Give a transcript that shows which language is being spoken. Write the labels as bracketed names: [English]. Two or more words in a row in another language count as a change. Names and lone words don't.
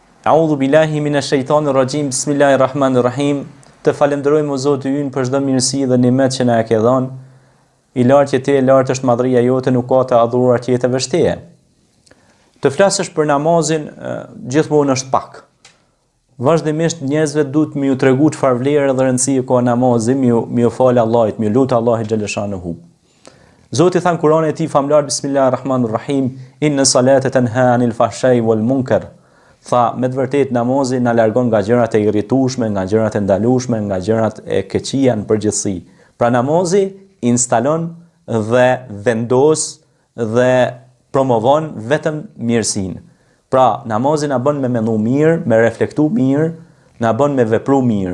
[Arabic] أعوذ بالله من الشيطان الرجيم. بسم الله الرحمن الرحيم. [Albanian] Të falenderojmë o Zoti ynë për çdo mirësi dhe nimet që na e ke dhënë. I lartë që ti, e lartë është madhëria jote, nuk ka të adhuruar tjetër veç teje. Të flasësh për namazin gjithmonë është pak. Vazhdimisht njerëzve duhet më ju tregu çfarë vlerë dhe rëndësie ka namazi, më u fal Allahit, më lut Allahit xhaleshanuhu. Zoti than Kur'anin e tij famlar, [Arabic] بسم الله الرحمن الرحيم، إن الصلاة تنهى عن الفحشاء والمنكر. [Albanian] Tha, me të vërtet namazi na largon nga gjërat e irritueshme, nga gjërat e ndalueshme, nga gjërat e keqija në përgjithësi. Pra namazi instalon dhe vendos dhe promovon vetëm mirësinë. Pra namazi na bën me mendu mirë, me reflektu mirë, na bën me vepru mirë.